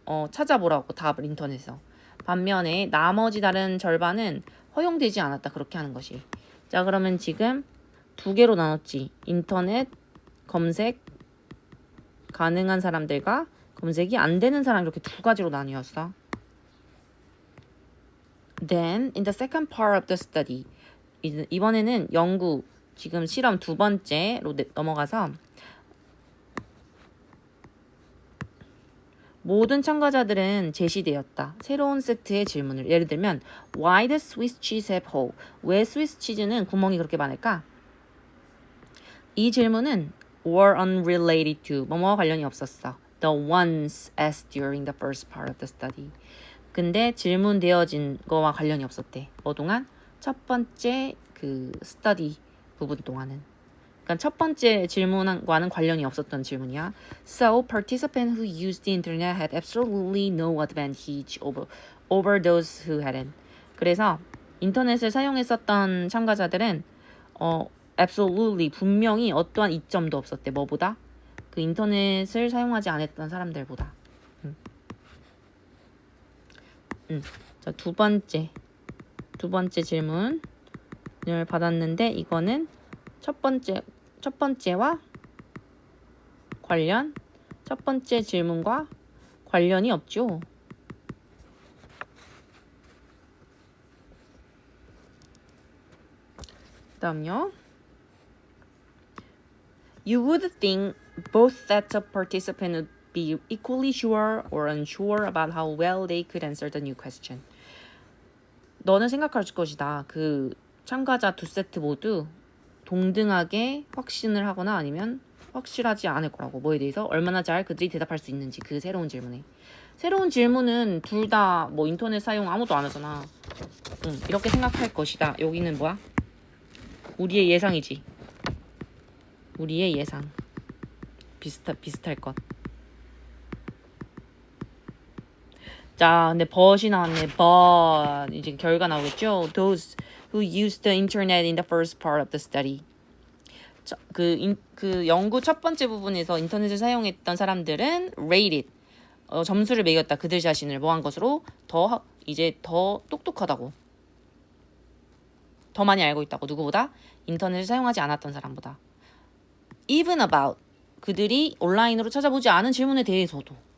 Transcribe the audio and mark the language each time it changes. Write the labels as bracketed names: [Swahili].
[Korean] 찾아보라고 답을 인터넷에서. 반면에 나머지 다른 절반은 허용되지 않았다. 그렇게 하는 것이. 자, 그러면 지금 두 개로 나눴지. 인터넷 검색 가능한 사람들과 검색이 안 되는 사람 이렇게 두 가지로 나뉘었어. [English] Then, in the second part of the study, [Korean] 이번에는 연구, 지금 실험 두 번째로 넘어가서 모든 참가자들은 제시되었다. 새로운 세트의 질문을. 예를 들면 [English] Why does Swiss cheese have hole? [Korean] 왜 스위스 치즈는 구멍이 그렇게 많을까? 이 질문은 [English] were unrelated to [Korean] 뭐뭐와 관련이 없었어. [English] The ones asked during the first part of the study. [Korean] 근데 질문되어진 거와 관련이 없었대. 뭐 동안? 첫 번째 그 스터디 부분 동안은. 그러니까 첫 번째 질문과는 관련이 없었던 질문이야. [English] So, participants who used the internet had absolutely no advantage over those who hadn't. [Korean] 그래서 인터넷을 사용했었던 참가자들은 absolutely 분명히 어떠한 이점도 없었대. 뭐보다? 그 인터넷을 사용하지 않았던 사람들보다. 자, 두 번째 질문을 받았는데 이거는 첫 번째와 관련, 첫 번째 질문과 관련이 없죠. 그다음요. [English] You would think both sets of participants would be equally sure or unsure about how well they could answer the new question. [Korean] 너는 생각할 것이다. 그 참가자 두 세트 모두 동등하게 확신을 하거나 아니면 확실하지 않을 거라고. 뭐에 대해서 얼마나 잘 그들이 대답할 수 있는지. 그 새로운 질문에. 새로운 질문은 둘 다 뭐 인터넷 사용 아무도 안 하잖아. 이렇게 생각할 것이다. 여기는 뭐야? 우리의 예상이지. 우리의 예상. 비슷할 것. 자, 근데 but이 나왔네. but 이제 결과 나오겠죠. [English] Those who used the internet in the first part of the study. [Korean] 그 연구 첫 번째 부분에서 인터넷을 사용했던 사람들은 rated 점수를 매겼다. 그들 자신을 뭐한 것으로 더 똑똑하다고. 더 많이 알고 있다고. 누구보다? 인터넷을 사용하지 않았던 사람보다. [English] Even about [Korean] 그들이 온라인으로 찾아보지 않은 질문에 대해서도.